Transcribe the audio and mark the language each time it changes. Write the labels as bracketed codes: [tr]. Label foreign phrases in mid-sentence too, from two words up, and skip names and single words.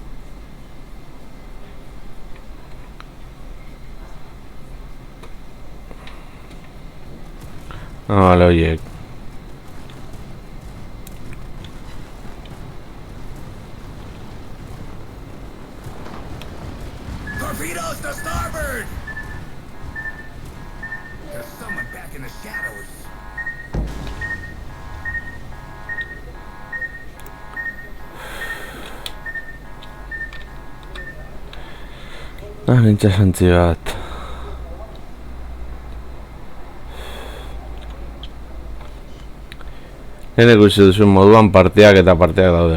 [eu] Bale, oiek. [en] Torpedoes to starboard! There's someone back in the shadows. [eu] Itxasontzi bat. Hene ikusi duzun moduan partidak eta partidak daude.